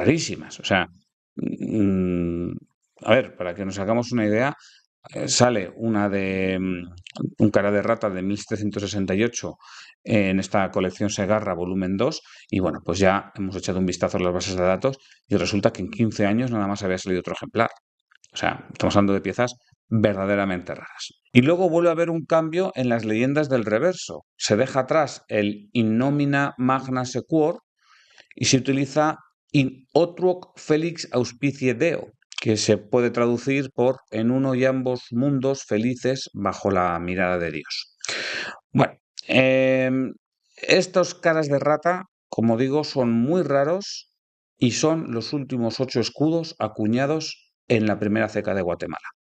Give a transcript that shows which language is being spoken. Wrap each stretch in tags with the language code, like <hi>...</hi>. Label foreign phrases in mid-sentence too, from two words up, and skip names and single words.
<es>O sea, mm, a ver, para que nos hagamos una idea, sale una de un cara de rata de 1768 en esta colección Segarra volumen 2 y bueno, pues ya hemos echado un vistazo a las bases de datos y resulta que en 15 años nada más había salido otro ejemplar. O sea, estamos hablando de piezas verdaderamente raras. Y luego vuelve a haber un cambio en las leyendas del reverso. Se deja atrás el</es> <la>in nomina magna sequor</la> <es>y se utiliza</es> <la>in hoc felix auspicie Deo,</la> <es>que se puede traducir por en uno y ambos mundos felices bajo la mirada de Dios. Bueno, estos caras de rata, como digo, son muy raros y son los últimos 8 escudos acuñados en la primera ceca de Guatemala.</es>